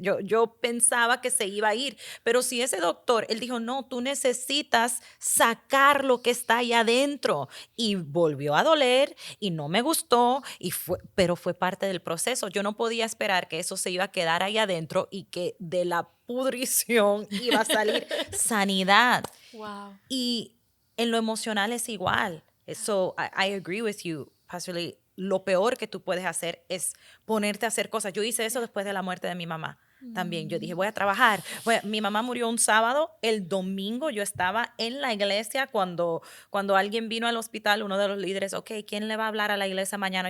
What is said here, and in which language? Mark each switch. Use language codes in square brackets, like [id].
[es] Yo pensaba que se iba a ir, pero si ese doctor, él dijo, no, tú necesitas sacar lo que está ahí adentro, y volvió a doler y no me gustó, pero fue parte del proceso. Yo no podía esperar que eso se iba a quedar ahí adentro y que de la pudrición iba a salir sanidad. [en] Wow. [es] Y en lo emocional es igual. [en] So I agree with you, Pastor Lee. [es] Lo peor que tú puedes hacer es ponerte a hacer cosas. Yo hice eso después de la muerte de mi mamá. También yo dije, voy a trabajar. Mi mamá murió un sábado, el domingo yo estaba en la iglesia cuando alguien vino al hospital, uno de los líderes, ¿quién le va a hablar a la iglesia mañana?